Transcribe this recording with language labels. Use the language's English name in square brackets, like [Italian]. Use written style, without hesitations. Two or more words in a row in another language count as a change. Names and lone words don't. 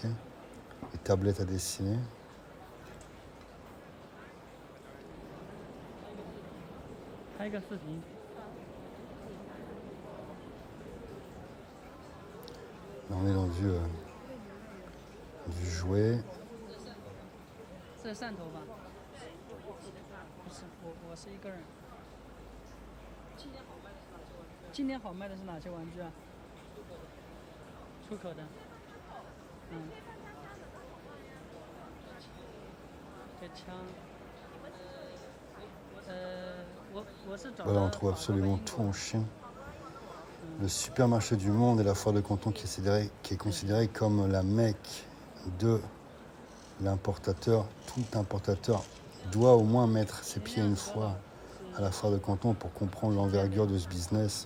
[French] Les tablettes à dessiner. Là, on est dans du jouet. [Chinese] 这是汕头吧？不是，我是一个人。今天好卖的是哪些玩具啊？出口的。嗯。这枪。我是找。 [French] Voilà, on trouve absolument tout en Chine. Le supermarché du monde et la foire de Canton qui est considéré comme la Mecque de l'importateur. Tout importateur doit au moins mettre ses pieds une fois à la foire de Canton pour comprendre l'envergure de ce business.